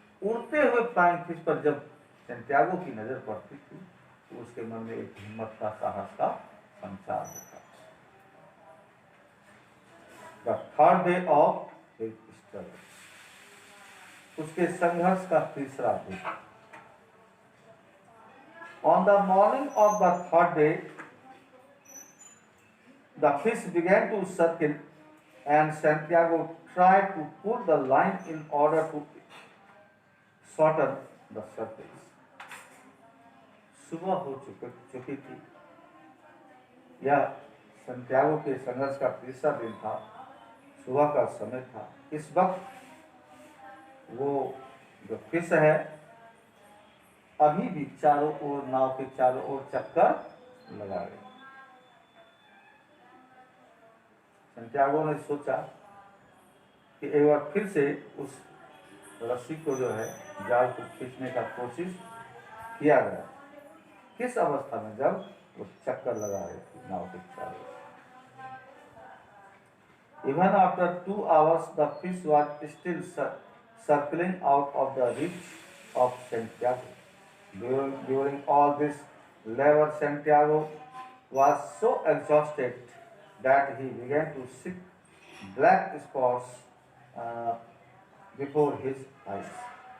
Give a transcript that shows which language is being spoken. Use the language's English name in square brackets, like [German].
[Hindi] उड़ते हुए flying fish पर जब सेंटियागो की नजर पड़ती थी तो उसके मन में एक हिम्मत का, साहस का संचार होता। [English] the third day of his struggle, [Hindi] उसके संघर्ष का तीसरा दिन। [English] On the morning of the third day, the fish began to circle, and Santiago tried to pull the line in order to shorten the surface. [Hindi] सुबह हो चुकी थी। यह संटियागो के संघर्ष का तीसरा दिन था, सुबह का समय था। इस वक्त वो जो फिश है अभी भी चारों ओर, नाव के चारों ओर चक्कर लगा रहे। सैंटियागो ने सोचा कि एक बार फिर से उस रस्सी को जो है जाल को खींचने का कोशिश किया गया। किस अवस्था में? जब वो चक्कर लगा रही थी नाव के चारों। [English] Even after 2 hours, the fish was still circling out of the reach of Santiago. During all this labor, Santiago was so exhausted that he began to see black spots uh, before his eyes.